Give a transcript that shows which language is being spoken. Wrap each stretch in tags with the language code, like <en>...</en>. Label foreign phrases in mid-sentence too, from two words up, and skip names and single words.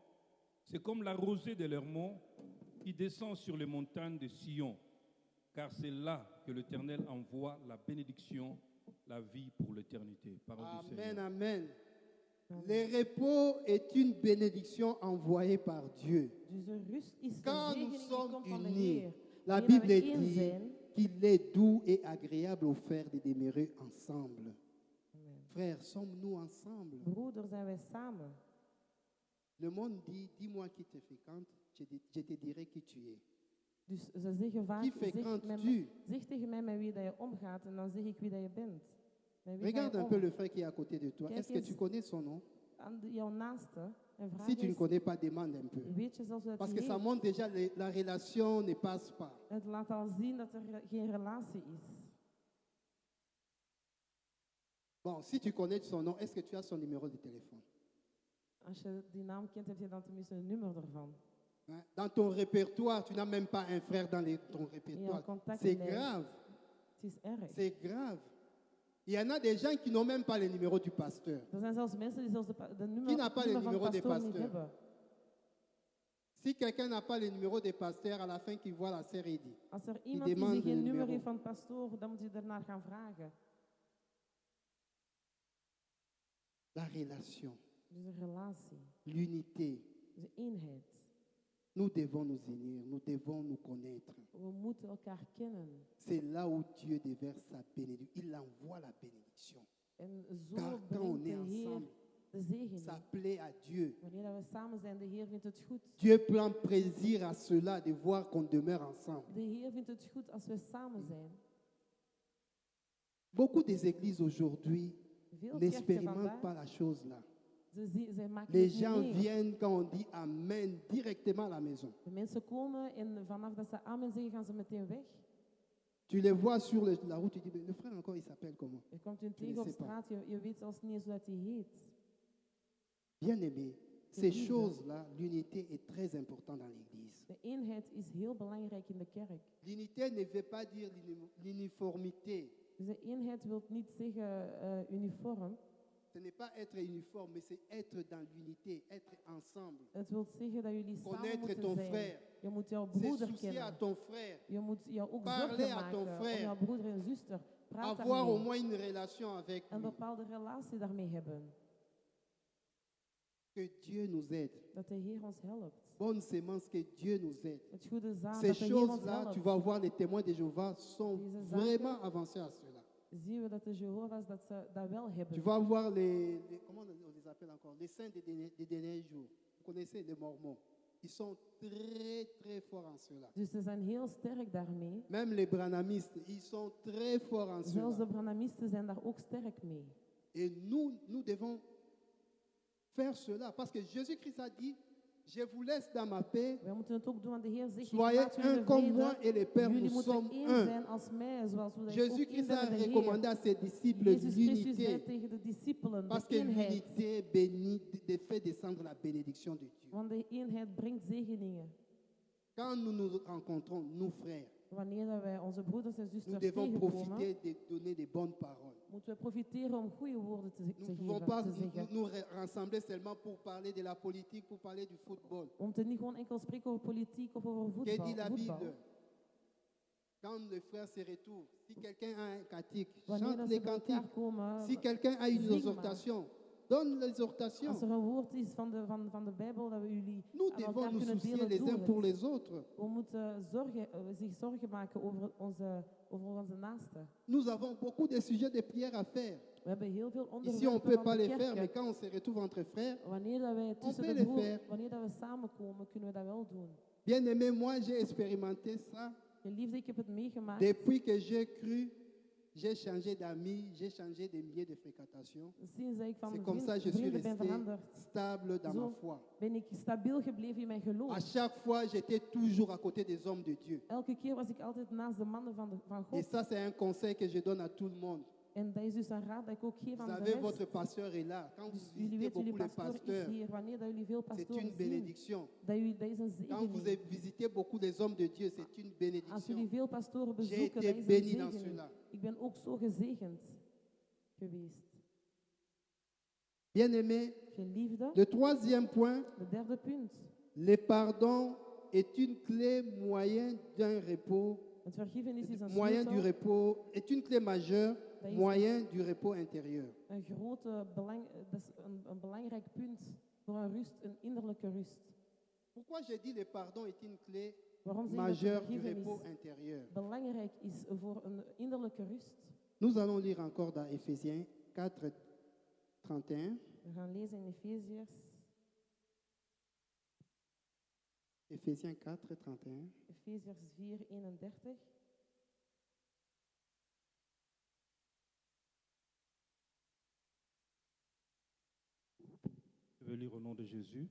<fr>C'est comme la rosée de l'Hermon qui descend sur les montagnes de Sion, car c'est là que l'Éternel envoie la bénédiction, la vie pour l'éternité. Parole du Seigneur. Amen, amen. Le repos est une bénédiction envoyée par Dieu.</fr> <nl>Dus de rust is de</nl> <fr>Quand nous</fr> <nl>zegening die</nl> <fr>sommes</fr> <nl>komt van de</nl> <fr>unis,</fr> <nl>Heer.</nl> <fr>la</fr> <nl>Wanneer</nl> <fr>Bible</fr> <nl>we één dit zijn,</nl> <fr>qu'il est doux et agréable aux frères de demeurer ensemble. Amen. Frères, sommes-nous ensemble?</fr> <nl>Broeder, zijn wij samen?</nl> <fr>Le monde dit, dis-moi qui te fréquente, je te dirai qui tu es.</fr> <nl>Dus ze zeggen vaak,</nl> <fr>Qui fréquentes tu?</fr> <nl>zeg tegen mij met wie dat je omgaat en dan zeg ik wie dat je bent. Met wie</nl> <fr>Regarde</fr> <nl>ga je</nl> <fr>un peu</fr> <nl>om?</nl> <fr>le frère qui est à côté de toi.</fr> <nl>Kijk</nl> <fr>Est-ce que</fr> <nl>eens</nl> <fr>tu connais son nom?</fr> <nl>Aan jouw naaste en vraag</nl> <fr>Si tu ne</fr> <nl>eens,</nl> <fr>connais pas, demande un peu.</fr> <nl>weet je zelfs hoe dat</nl> <fr>Parce</fr> <nl>hij</nl> <fr>que ça</fr> <nl>heet?</nl> <fr>montre déjà la relation ne passe pas.</fr> <nl>Het laat al zien dat er geen relatie is.</nl> <fr>Bon, si tu connais son nom, est-ce que tu as son numéro de téléphone?</fr> <nl>Als je die naam kent, heb je dan tenminste een nummer ervan.</nl> <fr>Hein? Dans ton répertoire, tu n'as même pas un frère dans ton</fr> <nl>In jouw</nl> <fr>répertoire. C'est</fr> <nl>contactenlijst.</nl> <fr>grave.</fr> <nl>Het is erg.</nl> <fr>C'est grave. Il y en a des gens qui n'ont même pas le numéro du pasteur.</fr> <nl>Er zijn zelfs mensen die zelfs de nummer,</nl> <fr>Qui n'a pas le</fr> <nl>nummer van de</nl> <fr>numéro des</fr> <nl>pastoor niet</nl> <fr>pasteurs?</fr> <nl>hebben.</nl> <fr>Si quelqu'un n'a pas le numéro des pasteurs, à la fin qu'il voit la sœur Eddy,</fr> <nl>Als er iemand die</nl> <fr>demande</fr> <nl>geen een nummer</nl> <fr>numero.</fr> <nl>heeft van de pastoor, dan moet je ernaar gaan vragen.</nl> <fr>la relation,</fr> <nl>Dus een relatie,</nl> <fr>l'unité.</fr> <nl>dus een eenheid.</nl> <fr>Nous devons nous unir, nous devons nous connaître.</fr> <nl>We moeten elkaar kennen.</nl> <fr>C'est là où Dieu déverse sa bénédiction. Il envoie la bénédiction.</fr> <nl>En</nl> <fr>Car</fr> <nl>zo</nl> <fr>quand on</fr> <nl>brengt</nl> <fr>est</fr> <nl>de Heer</nl> <fr>ensemble,</fr> <nl>de zegen.</nl> <fr>ça plaît à Dieu.</fr> <nl>Wanneer dat we samen zijn, de Heer vindt het goed.</nl> <fr>Dieu prend plaisir à cela de voir qu'on demeure ensemble.</fr> <nl>De Heer vindt het goed als we samen zijn.</nl> <fr>Beaucoup des églises aujourd'hui</fr> <nl>Veel kerken</nl> <fr>n'expérimentent</fr> <nl>vandaag,</nl> <fr>pas la chose là.</fr> <nl>zij maken</nl> <fr>Les</fr> <nl>het niet</nl> <fr>gens</fr> <nl>mee.</nl> <fr>viennent quand on dit Amen directement à la maison.</fr> <nl>De mensen komen en vanaf dat ze amen zeggen, gaan ze meteen weg.</nl> <fr>Tu les vois sur la route, tu dis, mais le frère encore, il s'appelle comment?</fr> <nl>Je komt hun</nl> <fr>Je ne</fr> <nl>tegen op</nl> <fr>sais pas.</fr> <nl>straat, je weet zelfs niet eens hoe dat hij heet.</nl> <fr>Bien aimé, ces</fr> <nl>liefde.</nl> <fr>choses-là, l'unité est très importante dans l'église.</fr> <nl>De eenheid is heel belangrijk in de kerk.</nl> <fr>L'unité ne veut pas dire l'uniformité.</fr> <nl>Dus de eenheid wil niet zeggen uniform.</nl> <fr>Ce n'est pas être uniforme, mais c'est être dans l'unité, être ensemble.</fr> <nl>Het wil zeggen dat jullie samen</nl> <fr>Connaître</fr> <nl>moeten</nl> <fr>ton</fr> <nl>zijn.</nl> <fr>frère.</fr> <nl>Je moet jouw</nl> <fr>Se</fr> <nl>broeder</nl> <fr>soucier à</fr> <nl>kennen.</nl> <fr>ton frère.</fr> <nl>Je moet jou ook</nl> <fr>Parler</fr> <nl>zorgen</nl> <fr>à ton</fr> <nl>maken om</nl> <fr>frère.</fr> <nl>jouw broeder en zuster. Praat</nl> <fr>Avoir au</fr> <nl>daarmee.</nl> <fr>moins une relation avec</fr> <nl>Een</nl> <fr>lui.</fr> <nl>bepaalde relatie daarmee hebben.</nl> <fr>Que Dieu nous aide.</fr> <nl>Dat de Heer ons helpt.</nl> <fr>Bonne sémence, que Dieu nous aide.</fr> <nl>Het goede zaad,</nl> <fr>Ces</fr> <nl>dat de Heer ons</nl> <fr>choses-là, tu</fr> <nl>helpt.</nl> <fr>vas voir, les témoins de Jéhovah sont</fr> <nl>Deze zaken-</nl> <fr>vraiment avancés à cela.</fr> <nl>Zien we dat de Jehovah's dat ze dat wel hebben.</nl> <fr>Tu vas voir comment on les appelle encore, les saints des derniers jours. Vous connaissez les Mormons. Ils sont très, très forts en cela.</fr> <nl>Dus ze zijn heel sterk daarmee.</nl> <fr>Même les branamistes, ils sont très forts en</fr> <nl>Zelfs</nl> <fr>cela.</fr> <nl>de Branhamisten zijn daar ook sterk mee.</nl> <fr>Et nous devons faire cela. Parce que Jésus-Christ a dit, je vous laisse dans ma paix.</fr> <nl>Wij moeten het ook doen, want de Heer zegt, ik</nl> <fr>Soyez</fr> <nl>laat jullie</nl> <fr>un</fr> <nl>de</nl> <fr>comme</fr> <nl>vrede.</nl> <fr>moi et le Père,</fr> <nl>Jullie</nl> <fr>nous</fr> <nl>moeten</nl> <fr>sommes</fr> <nl>één</nl> <fr>un.</fr> <nl>zijn als mij, zoals hoe dat ik ook één</nl> <fr>Jésus-Christ a</fr> <nl>ben met de</nl> <fr>recommandé</fr> <nl>Heer.</nl> <fr>à ses disciples</fr> <nl>Jezus Christus zei</nl> <fr>l'unité.</fr> <nl>tegen de discipelen,</nl> <fr>Parce</fr> <nl>de</nl> <fr>que</fr> <nl>eenheid.</nl> <fr>l'unité bénit, fait descendre la bénédiction de Dieu.</fr> <nl>Want de eenheid brengt zegeningen.</nl> <fr>Quand nous nous rencontrons, nous frères,</fr> <nl>Wanneer dat wij onze broeders en</nl> <fr>nous</fr> <nl>zusters</nl> <fr>devons</fr> <nl>tegenkomen,</nl> <fr>profiter de donner des bonnes paroles.</fr> <nl>moeten we profiteren om goede woorden te</nl> <fr>Nous ne</fr> <nl>geven,</nl> <fr>pouvons pas</fr> <nl>te zeggen.</nl> <fr>nous rassembler seulement pour parler de la politique, pour parler du football.</fr> <nl>Om te niet gewoon enkel spreken over politiek of over</nl> <fr>Qu'est-ce</fr> <nl>voetbal.</nl> <fr>dit la</fr> <nl>voetbal.</nl> <fr>Bible? Quand le frère se retrouve, si quelqu'un a un cantique,</fr> <nl>Wanneer</nl> <fr>chante</fr> <nl>dat</nl> <fr>les</fr> <nl>ze bij elkaar</nl> <fr>cantiques.</fr> <nl>komen,</nl> <fr>Si quelqu'un a une</fr> <nl>zing maar.</nl> <fr>exhortation, donne l'exhortation.</fr> <nl>Als er een woord is van de Bijbel dat we jullie</nl> <fr>Nous</fr> <nl>aan</nl> <fr>devons</fr> <nl>elkaar</nl> <fr>nous</fr> <nl>kunnen</nl> <fr>soucier</fr> <nl>delen,</nl> <fr>les</fr> <nl>doe</nl> <fr>uns pour</fr> <nl>het.</nl> <fr>les autres.</fr> <nl>We moeten zich zorgen maken over onze naasten.</nl> <fr>Nous avons beaucoup de sujets de prière à faire.</fr> <nl>We hebben heel veel</nl> <fr>Ici, on ne</fr> <nl>onderwerpen</nl> <fr>peut</fr> <nl>van</nl> <fr>pas</fr> <nl>de</nl> <fr>les faire, mais</fr> <nl>kerk.</nl> <fr>quand on se retrouve entre frères,</fr> <nl>Wanneer dat wij tussen</nl> <fr>peut</fr> <nl>de</nl> <fr>les</fr> <nl>broer,</nl> <fr>faire.</fr> <nl>wanneer dat we samenkomen, kunnen we dat wel doen.</nl> <fr>bien aimé, moi j'ai expérimenté ça.</fr> <nl>Geliefde, ik heb het meegemaakt.</nl> <fr>Depuis que j'ai cru, j'ai changé d'amis, j'ai changé de milieu de fréquentation.</fr> <nl>Sinds dat ik van</nl> <fr>C'est comme ça que je suis</fr> <nl>vrienden ben</nl> <fr>resté</fr> <nl>veranderd,</nl> <fr>stable dans</fr> <nl>Zo.</nl> <fr>ma foi.</fr> <nl>ben ik stabiel gebleven in mijn geloof.</nl> <fr>À chaque fois, j'étais toujours à côté des hommes de Dieu.</fr> <nl>Elke keer was ik altijd naast de mannen van</nl> <fr>Et</fr> <nl>God.</nl> <fr>ça, c'est un conseil que je donne à tout le monde.</fr> <nl>En dat is dus een raad dat ik ook geef</nl> <fr>Vous</fr> <nl>aan de</nl> <fr>savez,</fr> <nl>rest.</nl> <fr>votre pasteur est là. Quand vous</fr> <nl>Dus jullie</nl> <fr>visitez</fr> <nl>weten, jullie</nl> <fr>beaucoup les</fr> <nl>pastoor is</nl> <fr>pasteurs,</fr> <nl>hier. Wanneer dat jullie veel</nl> <fr>c'est</fr> <nl>pastoren</nl> <fr>une</fr> <nl>zien,</nl> <fr>bénédiction.</fr> <nl>dat is een</nl> <fr>Quand vous</fr> <nl>zegening.</nl> <fr>visitez beaucoup les hommes de Dieu, c'est une</fr> <nl>Als</nl> <fr>bénédiction.</fr> <nl>jullie veel pastoren</nl> <fr>J'ai</fr> <nl>bezoeken,</nl> <fr>été</fr> <nl>dat is</nl> <fr>béni</fr> <nl>een</nl> <fr>dans</fr> <nl>zegening.</nl> <fr>cela.</fr> <nl>Ik ben ook zo gezegend geweest.</nl> <fr>Bien aimé,</fr> <nl>Geliefde,</nl> <fr>le troisième point,</fr> <nl>de derde punt.</nl> <fr>le pardon est une clé moyen d'un repos,</fr> <nl>Het vergiffenis is een</nl> <fr>moyen du</fr> <nl>sleutel,</nl> <fr>repos, est une clé majeure,</fr> <nl>Dat is</nl> <fr>moyen du repos intérieur.</fr> <nl>een grote dat is een belangrijk punt voor een rust, een innerlijke rust.</nl> <fr>Pourquoi j'ai dit le pardon est une clé</fr> <nl>Waarom zeg ik dat</nl> <fr>majeure du</fr> <nl>vergiffenis</nl> <fr>repos intérieur?</fr> <nl>belangrijk is voor een innerlijke rust?</nl> <fr>Nous allons lire encore dans Éphésiens 4, 31.</fr> <nl>We gaan lezen in Efeziërs,</nl> <fr>Éphésiens 4, 31.</fr> <nl>Efeziërs 4, 31.</nl> <fr>Je vais lire au nom de Jésus.</fr>